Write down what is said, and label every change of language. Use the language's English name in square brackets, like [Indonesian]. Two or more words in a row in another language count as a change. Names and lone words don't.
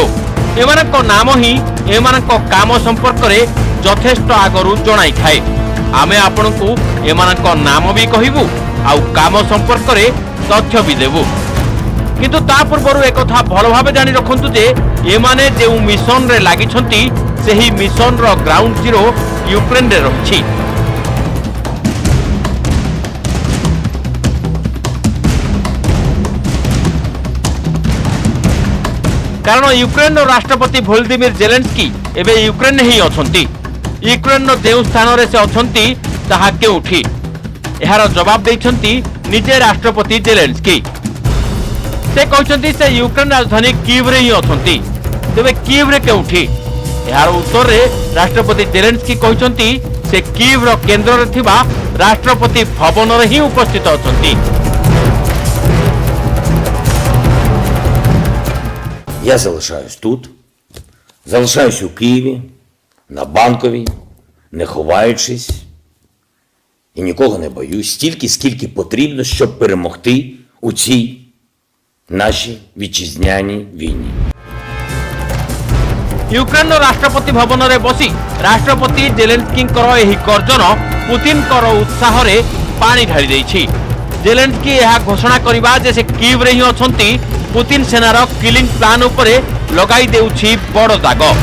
[Odia] ଏମାନଙ୍କ ନାମ ହିଁ ଏମାନଙ୍କ କାମ ସମ୍ପର୍କ ରେ ଯଥେଷ୍ଟ ଆଗରୁ ଜଣାଇ ଥାଏ। ଆମେ ଆପଣଙ୍କୁ ଏମାନଙ୍କ ନାମ ବି କହିବୁ ଆଉ କାମ ସମ୍ପର୍କ ରେ ତଥ୍ୟ ବି ଦେବୁ, କିନ୍ତୁ ତା ପୂର୍ବରୁ ଏକ କଥା ଭଲ ଭାବେ ଜାଣି ରଖନ୍ତୁ ଯେ ଏମାନେ ଯେ ମିଶନ ରେ ଲାଗି ଛନ୍ତି ସେହି ମିଶନ ର [English] ground zero [Odia] ୟୁକ୍ରେନ ରେ ରହିଛି। କାରଣ ୟୁକ୍ରେନ ରାଷ୍ଟ୍ରପତି ଭୋଲୋଡିମିର ଜେଲେନସ୍କି ଏବେ ୟୁକ୍ରେନ ହିଁ ଅଛନ୍ତି। ୟୁକ୍ରେନ ର ସ୍ଥାନ ରେ ସେ ଅଛନ୍ତି ତାହା କେଉଁଠି ଏହାର ଜବାବ ଦେଉଛନ୍ତି ନିଜେ ରାଷ୍ଟ୍ରପତି ଜେଲେନସ୍କି। ସେ କହୁଛନ୍ତି ସେ ୟୁକ୍ରେନ ରାଜଧାନୀ କିଭ ରେ ହିଁ ଅଛନ୍ତି, ତେବେ କିଭ ରେ କେଉଁଠି ଏହାର ଉତ୍ତର ରେ ରାଷ୍ଟ୍ରପତି ଜେଲେନସ୍କି କହୁଛନ୍ତି ସେ କିଭ ର କେନ୍ଦ୍ର ରେ ଥିବା ରାଷ୍ଟ୍ରପତି ଭବନ ରେ ହିଁ ଉପସ୍ଥିତ ଅଛନ୍ତି। [Ukrainian] Я залишаюсь тут, залишаюсь у Києві, на Банковій, не ховаючись і нікого не боюсь, стільки, скільки потрібно, щоб перемогти у цій нашій вітчизняній війні. [Odia] ୟୁକ୍ରେନ ରାଷ୍ଟ୍ରପତି ଭବନ ରେ ବସି ରାଷ୍ଟ୍ରପତି ଜେଲେନସ୍କି ଏହି ଗର୍ଜନ ପୁଟିନ ଉତ୍ସାହ ରେ ପାଣି ଢାଳି ଦେଇଛି। ଜେଲେନସ୍କି ଏହି ଘୋଷଣା କରିବା ଯେ ସେ କିଭ ରେ ହିଁ ଅଛନ୍ତି ପୁଟିନ ସେନାର [English] killing plan [Odia] ଉପରେ ଲଗାଇ ଦେଉଛି ବଡ଼ ଦାଗ।